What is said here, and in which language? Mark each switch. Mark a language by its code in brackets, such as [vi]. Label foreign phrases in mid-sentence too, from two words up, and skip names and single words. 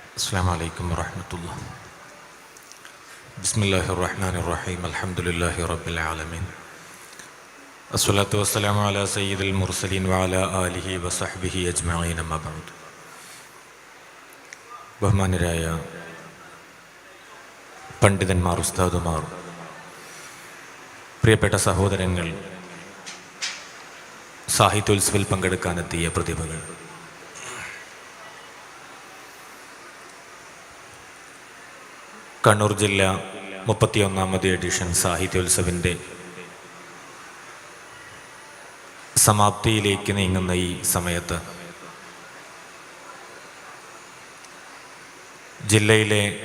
[ar] السلام عليكم ورحمة الله. بسم الله الرحمن الرحيم. الحمد لله رب العالمين. الصلاة والسلام على سيد المرسلين وعلى آله وصحبه أجمعين. أما بعد. [ml] ബഹുമാന്യരായ പണ്ഡിതന്മാർ, ഉസ്താദുമാർ, പ്രിയപ്പെട്ട സഹോദരങ്ങൾ, സാഹിത്യോത്സവിൽ പങ്കെടുക്കാനെത്തിയ പ്രതിഭകൾ, കണ്ണൂർ ജില്ല 31ാമത് എഡിഷൻ സാഹിത്യോത്സവിൻ്റെ സമാപ്തിയിലേക്ക് നീങ്ങുന്ന ഈ സമയത്ത് ജില്ലയിലെ